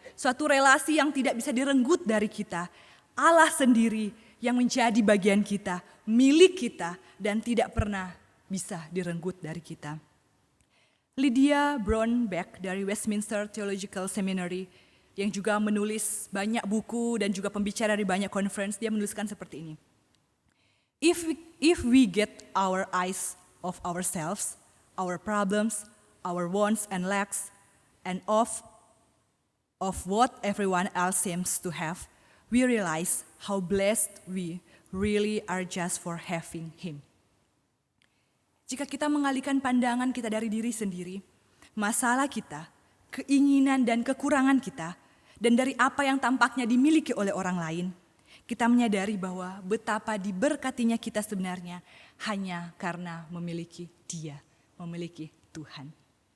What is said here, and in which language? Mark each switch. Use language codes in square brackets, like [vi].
[id] Suatu relasi yang tidak bisa direnggut dari kita. Allah sendiri yang menjadi bagian kita, milik kita, dan tidak pernah bisa direnggut dari kita. Lydia Brownback dari Westminster Theological Seminary yang juga menulis banyak buku dan juga pembicara di banyak conference, dia menuliskan seperti ini. [en] If we get our eyes off ourselves, our problems, our wants and lacks, and of what everyone else seems to have, we realize how blessed we really are just for having Him. [id] Jika kita mengalihkan pandangan kita dari diri sendiri, masalah kita, keinginan dan kekurangan kita, dan dari apa yang tampaknya dimiliki oleh orang lain, kita menyadari bahwa betapa diberkatinya kita sebenarnya hanya karena memiliki Dia, memiliki Tuhan.